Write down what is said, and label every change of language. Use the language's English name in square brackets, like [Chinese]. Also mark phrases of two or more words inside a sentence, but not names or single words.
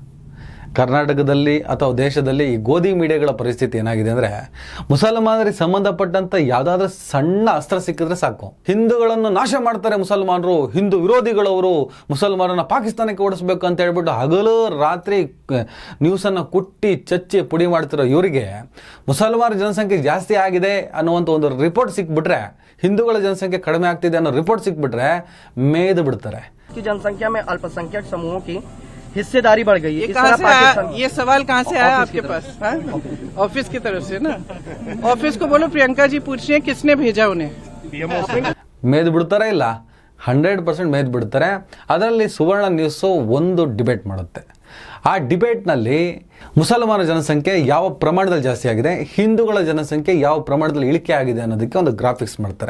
[Kannada] ಕರ್ನಾಟಕದಲ್ಲಿ ಅಥವಾ ದೇಶದಲ್ಲಿ ಈ ಗೋಧಿ ಮೀಡಿಯಾಗಳ ಪರಿಸ್ಥಿತಿ ಏನಾಗಿದೆ ಅಂದರೆ, ಮುಸಲ್ಮಾನರಿಗೆ ಸಂಬಂಧಪಟ್ಟಂಥ ಯಾವುದಾದ್ರೂ ಸಣ್ಣ ಅಸ್ತ್ರ ಸಿಕ್ಕಿದ್ರೆ ಸಾಕು, ಹಿಂದೂಗಳನ್ನು ನಾಶ ಮಾಡ್ತಾರೆ ಮುಸಲ್ಮಾನರು, ಹಿಂದೂ ವಿರೋಧಿಗಳವರು, ಮುಸಲ್ಮಾನರನ್ನ ಪಾಕಿಸ್ತಾನಕ್ಕೆ ಓಡಿಸ್ಬೇಕು ಅಂತ ಹೇಳ್ಬಿಟ್ಟು ಹಗಲು ರಾತ್ರಿ ನ್ಯೂಸನ್ನು ಕುಟ್ಟಿ ಚಚ್ಚಿ ಪುಡಿ ಮಾಡ್ತಿರೋ ಇವರಿಗೆ ಮುಸಲ್ಮಾನರ ಜನಸಂಖ್ಯೆ ಜಾಸ್ತಿ ಆಗಿದೆ ಅನ್ನುವಂಥ ಒಂದು ರಿಪೋರ್ಟ್ ಸಿಕ್ಬಿಟ್ರೆ, ಹಿಂದೂಗಳ ಜನಸಂಖ್ಯೆ ಕಡಿಮೆ ಆಗ್ತಿದೆ ಅನ್ನೋ ರಿಪೋರ್ಟ್ ಸಿಕ್ಬಿಟ್ರೆ ಮೇದು ಬಿಡ್ತಾರೆ. [Hindi] जनसंख्या में अल्पसंख्यक समूहों की हिस्सेदारी बढ़ गई है. ये सवाल कहाँ से आया आपके पास? ऑफिस की तरफ से ना. ऑफिस को बोलो प्रियंका जी पूछ रही है किसने भेजा उन्हें. [Kannada] ಮೇದು ಬಿಡ್ತಾರೆ ಇಲ್ಲ, 100% ಮೇದು ಬಿಡ್ತಾರೆ. ಅದರಲ್ಲಿ ಸುವರ್ಣ ನ್ಯೂಸು ಒಂದು ಡಿಬೇಟ್ ಮಾಡುತ್ತೆ. ಆ ಡಿಬೇಟ್ನಲ್ಲಿ ಮುಸಲ್ಮಾನ ಜನಸಂಖ್ಯೆ ಯಾವ ಪ್ರಮಾಣದಲ್ಲಿ ಜಾಸ್ತಿ ಆಗಿದೆ, ಹಿಂದೂಗಳ ಜನಸಂಖ್ಯೆ ಯಾವ ಪ್ರಮಾಣದಲ್ಲಿ ಇಳಿಕೆ ಆಗಿದೆ ಅನ್ನೋದಕ್ಕೆ ಒಂದು ಗ್ರಾಫಿಕ್ಸ್ ಮಾಡ್ತಾರೆ.